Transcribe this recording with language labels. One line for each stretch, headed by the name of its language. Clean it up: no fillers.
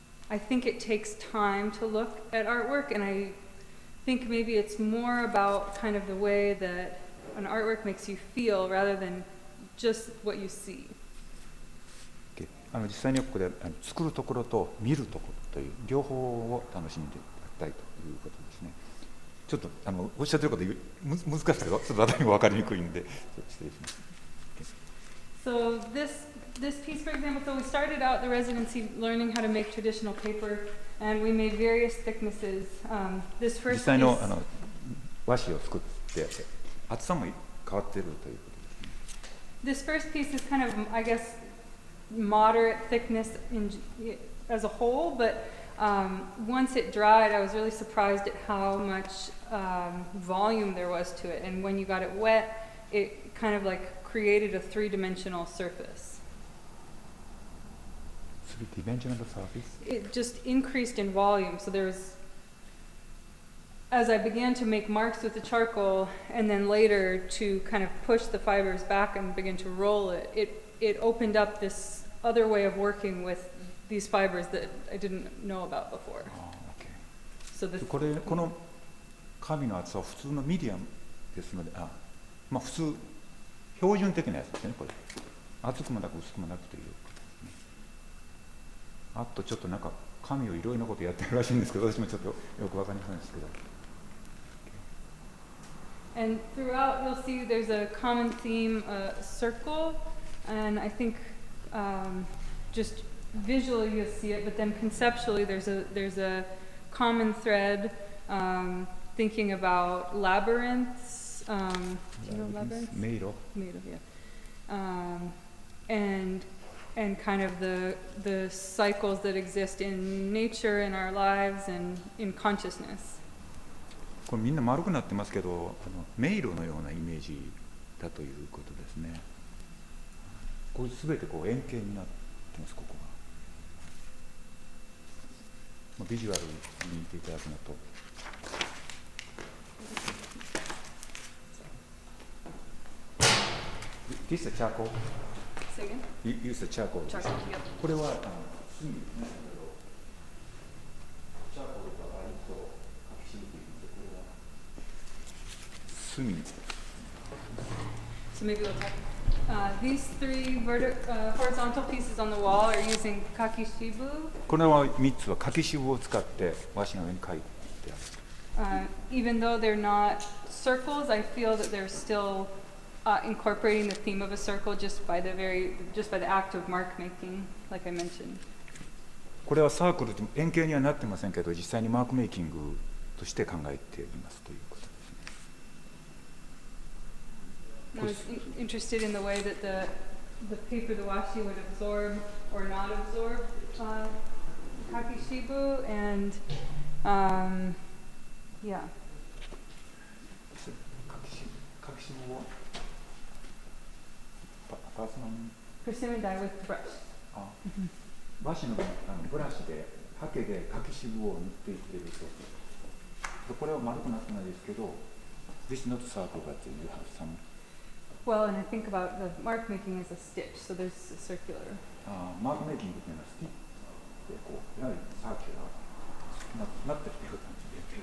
English: I think it takes time to look at artwork, and I think maybe it's more about kind of the way that an artwork makes you feel rather than just what you see.
Japanese: 実際にここで作るところと見るところという両方を楽しんでいただきたいということですね。ちょっとおっしゃってること難しいけど、ちょっと私にも分かりにくいんで失礼します。
English: So this piece, for example, so we started out the residency learning how to make traditional paper, and we made various thicknesses. This
Japanese: 実
English: first
Japanese: 際の
English: piece,
Japanese: 和紙を作って厚さも変わっているということですね。
English: this first piece is kind of, I guess, moderate thickness as a whole, but once it dried, I was really surprised at how much volume there was to it. And when you got it wet, it kind of like created a three-dimensional surface. Three-dimensional surface? It just increased in volume. So there was, as I began to make marks with the charcoal, and then later to kind of push the fibers back and begin to roll it, it opened up this other way of working with these fibers that I didn't know about before. So this
Japanese: この紙の厚さは普通のミディアムですので、まあ普通標準的なやつですね。これ厚くもなく薄くもなくということですね。あとちょっとなんか紙をいろいろなことやってるらしいんですけど、私もちょっとよくわかりませんですけど。
English: And throughout, you'll see there's a common theme, circle, and I think just visually you'll see it, but then conceptually there's a common thread, thinking about labyrinths. Do you know labyrinths? Made of, yeah. And kind of the cycles that exist in nature, in our lives, and in consciousness.
Japanese: これみんな丸くなってますけど、迷路のようなイメージだということですね。これすべてこう円形になってます、ここが。ビジュアルに見ていただくのと。
English: This is a charcoal. Say again? You use the charcoal. Charcoal, yep.
Japanese: これは炭ですね。チャーコールが割と書き染めているので、これは炭。
English: So maybe we'll talk. These three horizontal pieces on the wall are using kakishibu.
Japanese: これは3つは柿渋を使って和紙の上に書いてある。
English: Even though they're not circles, I feel that they're still incorporating the theme of a circle just by the act of mark making, like I mentioned.
Japanese: これはサークルで円形にはなってませんけど、実際にマークメイキングとして考えていますということですね。
English: I was interested in the way that the paper, the washi, would absorb or not absorb kakishibu, and yeah.
Japanese: 柿渋をパーソナル
English: Persimmon dye with brush.
Japanese: 和紙のブラシでハケで柿渋を塗っていっていると。
English: これは丸くなってないですけど、 This is not circle, but you have some. Well, and I think about the mark making as a stitch, so there's a circular.
Japanese: マークメイキングというのはスティッチでこうやはりサーキュラーなってるという感じで。